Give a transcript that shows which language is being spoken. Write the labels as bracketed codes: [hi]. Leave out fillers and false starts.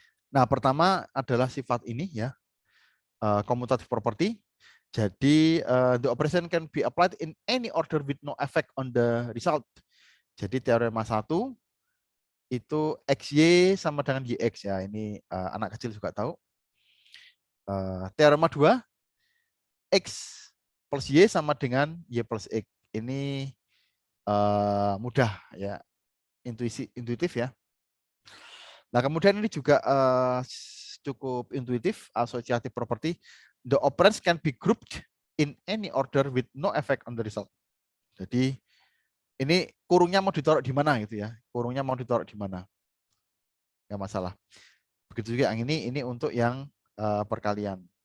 [id] Nah, pertama adalah sifat ini ya, commutative property. Jadi [en] the operation can be applied in any order with no effect on the result. [id] Jadi teorema 1 itu XY sama dengan YX ya. Ini anak kecil juga tahu. Teorema 2, X plus Y sama dengan Y plus X. Ini mudah ya, intuitif ya. Nah, kemudian ini juga cukup intuitif, associative property. [en] The operands can be grouped in any order with no effect on the result. [id] Jadi ini kurungnya mau ditaruh di mana gitu ya. Kurungnya mau ditaruh di mana. Nggak masalah. Begitu juga yang ini untuk yang perkalian.